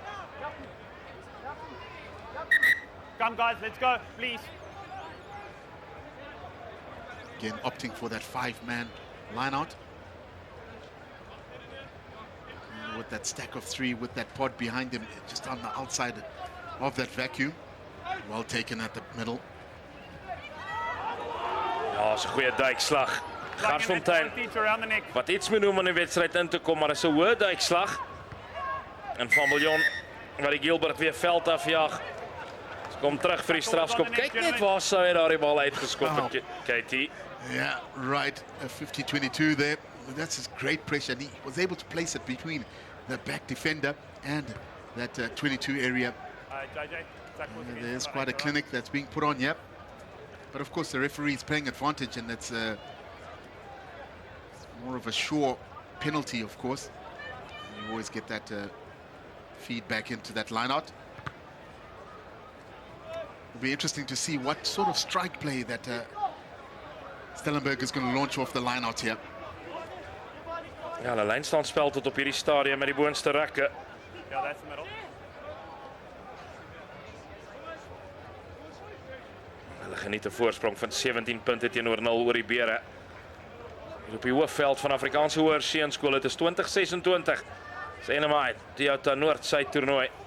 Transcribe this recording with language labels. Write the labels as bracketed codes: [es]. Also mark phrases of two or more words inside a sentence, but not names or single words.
[en] Come guys, let's go, please. Again, opting for that 5-man line-out. And with that stack of 3, with that pod behind him, just on the outside of that vacuum. Well taken at the middle. [af] Ja, is 'n goeie duikslag. Garsfontein [en] Around the neck. [af] wat iets moet doen om in die wedstryd in te kom, maar is 'n hoë duikslag. En Van Biljon wat die Gilbert weer veld afjaag. Kom terug vir die strafskop. Kyk net waar sou hy daardie bal uitgeskop het, KT. [en] Yeah, right. 50-22 there. That's his great pressure. And he was able to place it between the back defender and that 22 area. JJ, There's quite a clinic that's being put on, yep. But of course, the referee is playing advantage, and it's more of a sure penalty, of course. You always get that feedback into that line-out. It'll be interesting to see what sort of strike play that Stellenberg is going to launch off the line-out here. [af] Ja, hulle lynstaanspel tot op hierdie stadium met die boonste rekke. [en] Yeah, that's the middle. [af] Hulle geniet 'n voorsprong van 17 punte teenoor 0 oor die Bere. Hier op die hoofveld van Afrikaanse Hoër Seunskool, dit is 2026. Enemite, Toyota Noord-Suid toernooi.